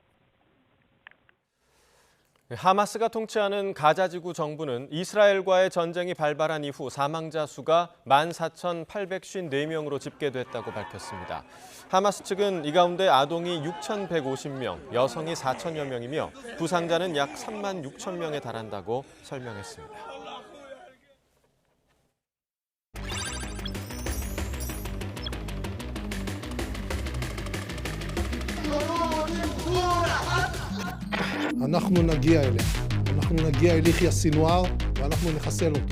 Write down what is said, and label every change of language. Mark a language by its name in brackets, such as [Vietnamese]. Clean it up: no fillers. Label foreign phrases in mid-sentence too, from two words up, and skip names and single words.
[Korean] 하마스가 통치하는 가자지구 정부는 이스라엘과의 전쟁이 발발한 이후 사망자 수가 14,854명으로 집계됐다고 밝혔습니다. 하마스 측은 이 가운데 아동이 6,150명, 여성이 4,000여 명이며 부상자는 약 3만 6천 명에 달한다고 설명했습니다. [Hebrew] אנחנו נגיע אליה. אנחנו נגיע אל יחיא סינואר ואנחנו נחסל אותו.